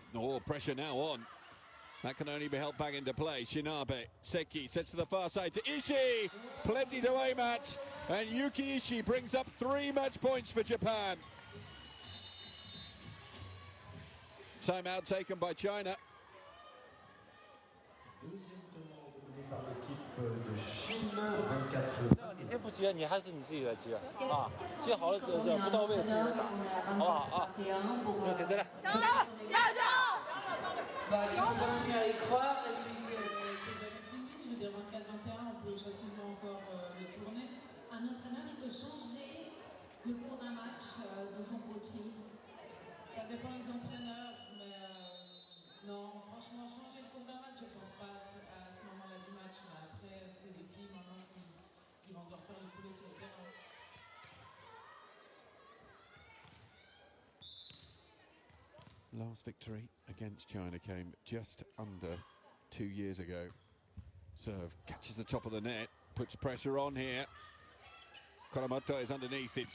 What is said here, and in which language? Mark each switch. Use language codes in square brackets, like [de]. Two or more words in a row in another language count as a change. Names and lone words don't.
[en] Oh, pressure now on. That can only be helped back into play. Shinabe, Seki sets to the far side to Ishii. Plenty to aim at. And Yuki Ishii brings up 3 match points for Japan. Timeout taken by China. [fr] Deuxième tournoi mené par l'équipe de Chine, 24. [zh] 你先不接，你还是你自己来接啊，接好了不到位自己来打，好不好啊？那现在来。 [fr] Bah, il faut quand même bien y croire, et puis c'est jamais fini. Je veux dire, 24-21, on peut facilement encore le tourner. Un entraîneur, il peut changer le cours d'un match dans son coaching. Ça dépend des entraîneurs, mais non, franchement, changer le cours d'un match, je ne pense pas à ce moment-là du match. Mais après, c'est les filles maintenant qui vont devoir faire le boulot sur le terrain. [en] Last victory against China came just under 2 years ago. Serve catches the top of the net, puts pressure on here. Kuramoto is underneath it.